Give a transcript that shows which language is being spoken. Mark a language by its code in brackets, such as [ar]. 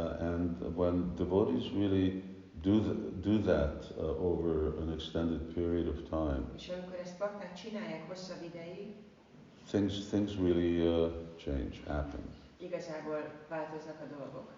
[en] And when devotees really do that over an extended period of time, [hu] És amikor ezt bakták csinálják hosszabb ideig, [en] things really change, happen. [hu] Igazából változnak a dolgok.